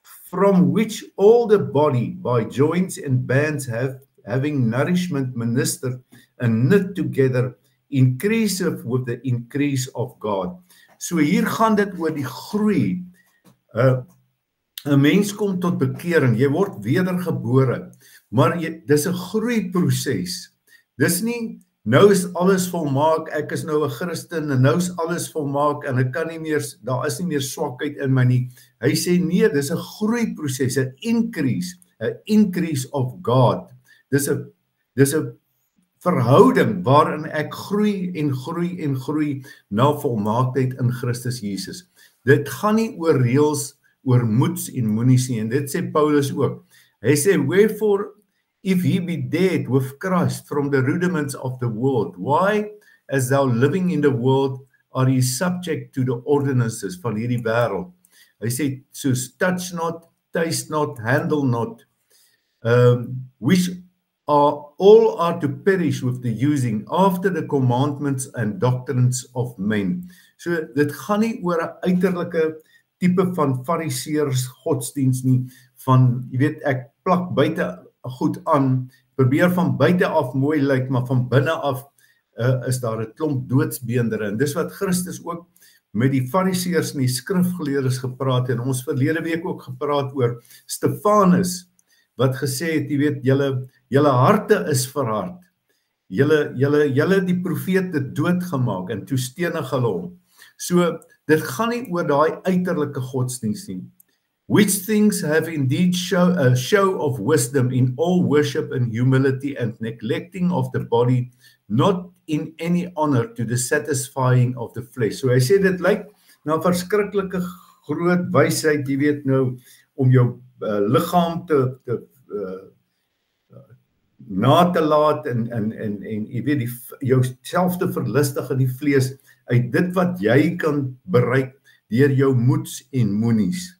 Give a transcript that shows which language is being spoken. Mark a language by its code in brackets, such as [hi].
[en] from which all the body by joints and bands having nourishment ministered and knit together, increaseth with the increase of God. [af] So hier gaan dit oor die groei. 'n Mens kom tot bekering, jy word wedergebore, maar dis 'n groeiproses. Dis nie nou is alles volmaak, ek is nou 'n Christen en nou is alles volmaak en ek kan nie meer, daar is nie meer swakheid in my nie. Hy sê nee, dis 'n groeiproses, 'n [en] increase of God. [af] Dis 'n verhouding waarin ek groei en groei en groei na volmaaktheid in Christus Jesus. Dit gaan nie oor reëls, oor moets en moenies nie, en dit sê Paulus ook. Hy sê, [en] wherefore, if ye be dead with Christ from the rudiments of the world, why, as thou living in the world, are ye subject to the ordinances [af] van hierdie wêreld? Hy sê, soos [en] touch not, taste not, handle not, which all are to perish with the using after the commandments and doctrines of men. [af] So dit gaan nie oor 'n uiterlike tipe van fariseërs godsdiens nie, van, jy weet, ek plak buite goed aan, probeer van buite af mooi lyk, maar van binne af is daar 'n klomp doodsbeendere, en dis wat Christus ook met die fariseërs en die skrifgeleerdes gepraat het, en ons verlede week ook gepraat oor Stefanus, wat gesê het, jy weet, julle harte is verhard, julle die profete doodgemaak, en toe stenig hulle hom. So, dit gaan nie oor daai uiterlike godsdienst nie. [en] Which things have indeed a show of wisdom in all worship and humility and neglecting of the body, not in any honor to the satisfying of the flesh. [af] So hy sê dit lyk na verskriklike groot wysheid, jy weet nou, om jou liggaam te na te laat en jy weet jouself te verlustig in die vlees uit dit wat jy kan bereik deur jou moeds en moenies.